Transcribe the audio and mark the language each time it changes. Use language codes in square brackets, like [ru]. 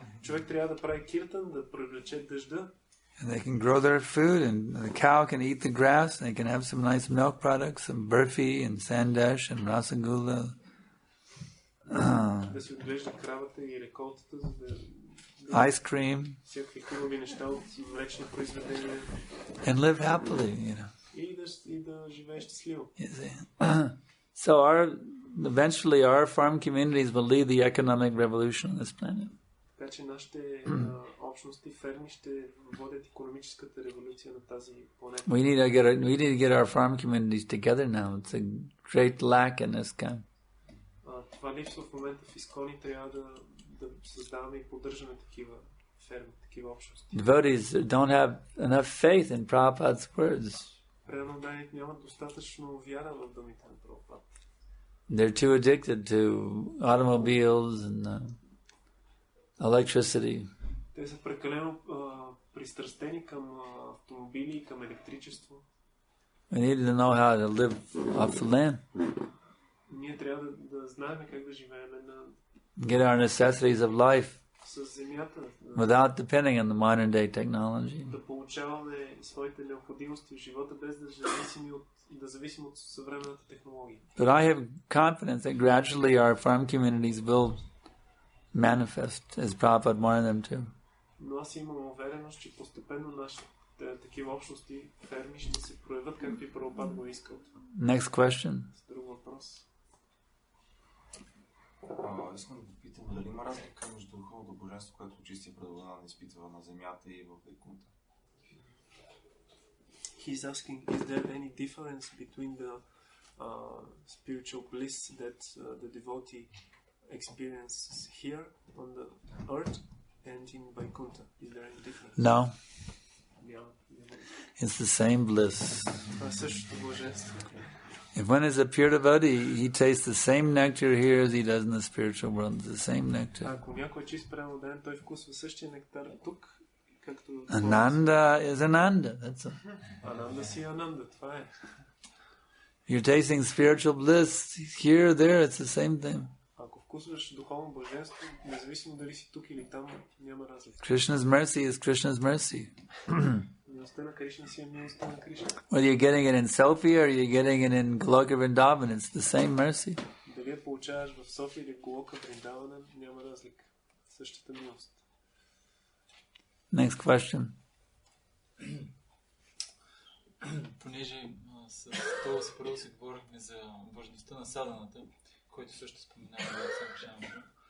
[bg] Човек трябва да прави киртан, да привлече дъжда. [en] And they can grow their food, and the cow can eat the grass, and they can have some nice milk products, some burfi and sandesh and rasagula. [bg] Да си отглежда кравата и реколтата, за да [en] ice cream, [bg] всякакви хубави неща от млечни произведения. [en] And live happily, you know. [bg] И да живееш щастливо. [en] You see. So eventually our farm communities will lead the economic revolution on this planet. [bg] Така че нашите общности, ферми ще водят икономическата революция на тази планета. [en] We need to get our farm communities together now. It's a great lack in this kind. [bg] Това липсва в момента в Искони. Трябва да създаваме и поддържаме такива ферми, такива общности. [en] Devotees don't have enough faith in Prabhupada's words. [bg] Преданните нямат достатъчно вяра в думите на Прабхупада. [en] They're too addicted to automobiles and electricity. [bg] Те са прекалено пристрастени към автомобили и към електричество. [en] We need to know how to live off the land. [bg] Ние трябва да знаем как да живеем [en] Get our necessities of life [bg] с земята. [en] without depending on the modern day technology. [bg] Да получаваме своите необходимости в живота без да зависим от съвременната технология. [en] But I have confidence that gradually our farm communities will manifest as Prabhupada wanted them to. [bg] Но аз имам увереност, че постепенно нашите такива общности, ферми ще се проявят, както и Прабхупада го искал. [en] Next question. [bg] Друг въпрос. Искам да питам, дали има разлика между духовното божество, което чистия Предводан изпитва на земята и в Вайкунта? [en] He's asking, is there any difference between the spiritual bliss that the devotee experiences here on the earth and in Vaikuntha? Is there any difference? No. Yeah. It's the same bliss. [bg] Това е същото блаженство. [en] If one is a pure devotee, he tastes the same nectar here as he does in the spiritual world. The same nectar. [bg] Ако някой е чист преданен, той вкусва същия нектар тук, както... [en] Ananda is Ananda. That's all. [bg] Ананда си Ананда, това е. [en] You're tasting spiritual bliss here, there, it's the same thing. [bg] Ако вкусваш духовно блаженство, независимо дали си тук или там, няма разлика. [en] Krishna's mercy is Krishna's mercy. [bg] Милостта на Кришна си е милостта на Кришна. [en] Whether you're getting it in Sophia or you're getting it in Goloka Vrindavan, it's the same mercy. [bg] Дали я получаваш в София или в Голока Вриндавана, няма разлика. Същата милост. [en] Next question. [bg] Понеже с това си първо си говорихме за важността на саданата, който също споменава в Санкаршан.